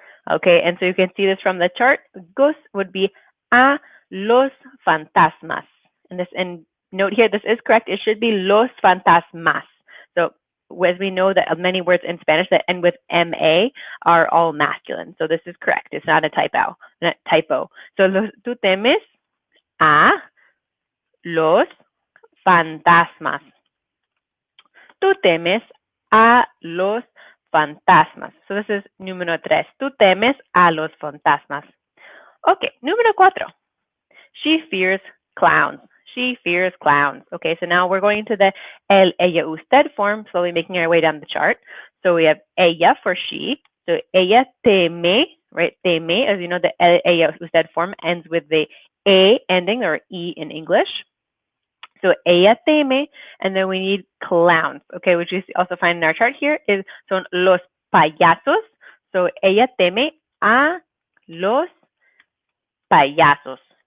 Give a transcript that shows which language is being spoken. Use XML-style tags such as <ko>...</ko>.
<en>Okay, and so you can see this from the chart. Ghosts would be</en> <es>a los fantasmas.</es> <en>And note here, this is correct. It should be los fantasmas. So as we know that many words in Spanish that end with ma are all masculine. So this is correct. It's not a typo.</en> <es>So tú temes a los fantasmas. Tú temes a los fantasmas.</es> <en>So this is</en> <es>número tres. Tú temes a los fantasmas.</es> <en>Okay,</en> <es>número cuatro.</es> <en>She fears clowns. She fears clowns. Okay, so now we're going to the el, ella, usted form, slowly making our way down the chart. So we have ella for she.</en> <es>So ella teme,</es> <en>right? Teme, as you know, the el, ella, usted form ends with the a ending, or e in English. So ella teme, and then we need clowns, okay, which you also find in our chart here,</en> <es>son los payasos. So ella teme a los payasos.</es>